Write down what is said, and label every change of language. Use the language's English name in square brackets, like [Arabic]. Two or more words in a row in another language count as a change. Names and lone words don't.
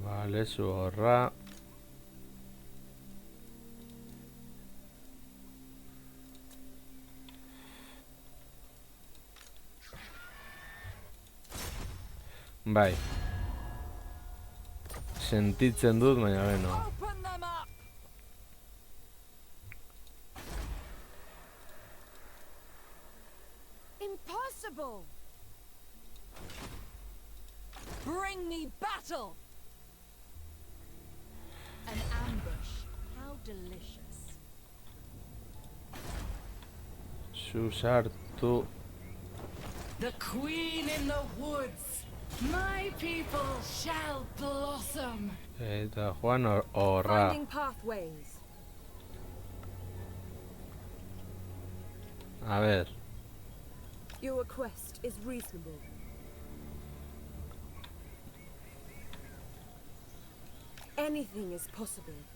[Basque] Vale, zu horra. Bai. Sentitzen dut, baina beno. [English] Open them up! Impossible! Bring me battle! An ambush. How delicious. [Basque] Zu sartu. [English] The queen in the woods. My people shall blossom. [Basque] Eta joan horra. [English] Finding pathways. [Spanish] A ver. [English] Your request is reasonable. Anything is possible.